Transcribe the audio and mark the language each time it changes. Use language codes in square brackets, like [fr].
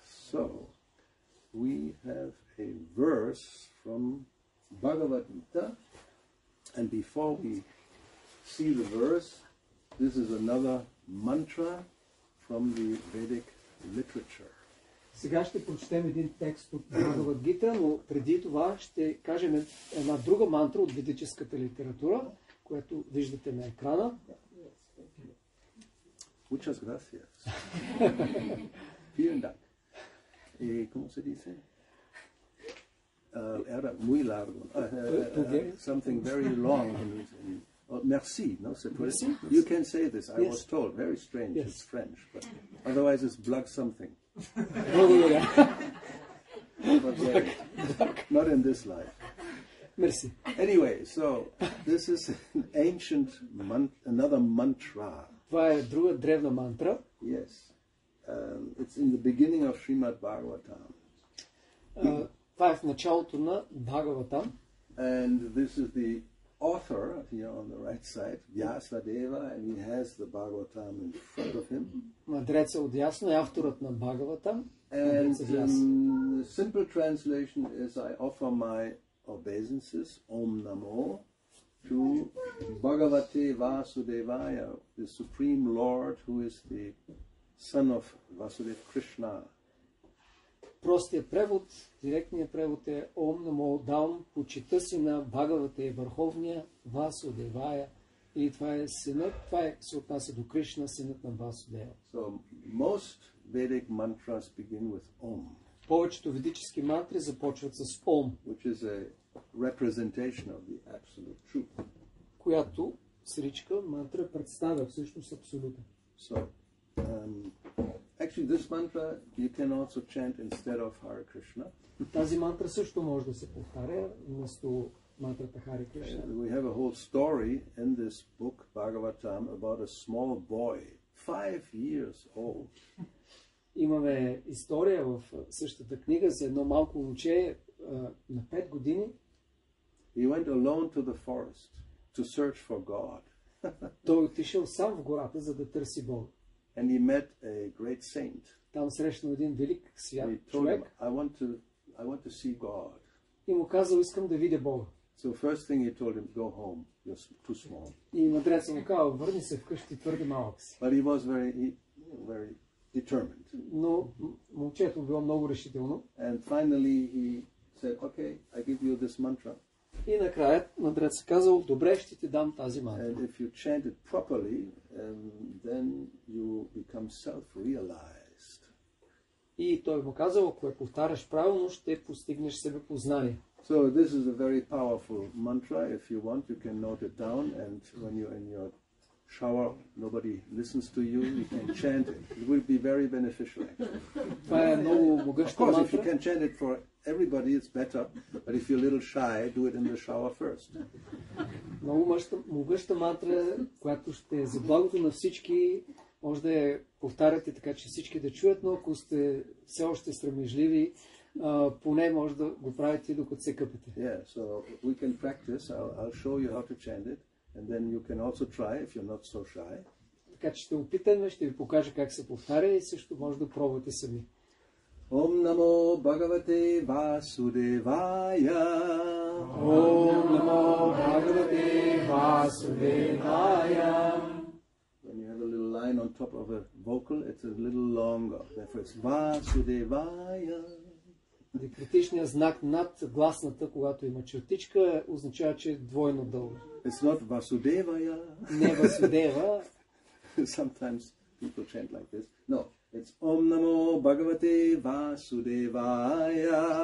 [en] So, we have a verse from Bhagavad Gita, and before we see the verse, this is another mantra from the Vedic literature. [bg] Сега ще прочетем един текст от Бхагавад Гита, но преди това ще кажем една друга мантра от ведическата литература, която виждате на екрана. [es] Muchas gracias. [de] Vielen Dank. [es] ¿Cómo se dice? Era muy largo. [en] Something very long. [es] Merci, no? [fr] Merci. [en] You can say this. I Yes. was told. Very strange. Yes. It's French, but otherwise it's blug something. [bg] Благодаря. [en] Not in this life. [bg] Мерси. [en] Anyway, so this is an ancient another mantra. [bg] Това е друга древна мантра. [en] Yes. It's in the beginning of Srimad Bhagavatam. [bg] Това е в началото на Бхагаватам. [en] And this is the author here on the right side, Vyasadeva, and he has the Bhagavatam in front of him. [bg] Мъдреца отдясно е авторът на Бхагаватам. [en] And the simple translation is, I offer my obeisances, Om Namo, to Bhagavate Vasudevaya, the Supreme Lord, who is the son of Vasudeva Krishna. [bg] Простият превод, директният превод е Ом Намо, давам почита си на Бхагавата и върховния Васудевая. И това е синът, се отнася до Кришна, синът на Васудева. [en] So most Vedic mantras begin with Om. [bg] Повечето ведически мантри започват с Ом, [en] Which is a representation of the absolute truth. [bg] която сричка мантра представя всъщност абсолюта. [en] So, actually this mantra you can also chant instead of Hare Krishna. [bg] Тази мантра също може да се повтаря вместо мантрата Харе Кришна. [en] We have a whole story in this book, Bhagavatam, about a small boy, 5 years old. [bg] Имаме история в същата книга за едно малко момче на 5 години. [en] He went alone to the forest to search for God. [bg] Той отишъл сам в гората, за да търси Бога. [en] And he met a great saint. [bg] Там срещнал един велик свят [en] He told him, [bg] човек [en] I want to see God. [bg] и му казал, искам да видя Бога. [en] So first thing he told him, go home, you're too small. [bg] И мъдрецът му казал, върни се вкъщи, твърде малък си. [en] But he was very determined. [bg] Но момчето било много решително. [en] And finally he said, okay, I give you this mantra. [bg] И накрая мъдрецът казал, добре, ще ти дам тази мантра. [en] And if you chant it properly, then you become self-realized. [bg] И той му казал, ако я повтаряш правилно, ще постигнеш себепознание. [en] So this is a very powerful mantra. If you want, you can note it down, and when you're in your shower, nobody listens to you, you can chant it. It will be very beneficial. [bg] Това е много [en] Of [bg] могъща [en] course, if you [bg] мантра. [en] can chant it for everybody, it's better. But if you're a little shy, do it in the shower first. [bg] Много могъща мантра, която ще е за благото на всички. Може да я повтаряте така, че всички да чуят, но ако сте все още срамежливи, поне може да го правите докато се къпете. [en] Yeah, so we can practice. I'll show you how to chant it, and then you can also try if you're not so shy. [bg] Така че ще опитаме, ще ви покажа как се повтаря и също може да пробвате сами. [sa] Om Namo Bhagavate Vasudevaya. Om Namo Bhagavate Vasudevaya. [en] When you have a little line on top of a vocal, it's a little longer. Therefore it's Vasudevaya. [bg] Дикритичният знак над гласната, когато има чертичка, означава, че е двойно дълго. [en] It's not Vasudevaya. [bg] Не Васудева. [en] Sometimes people chant like this. No, it's [sa] Om Namo Bhagavate Vasudevaya.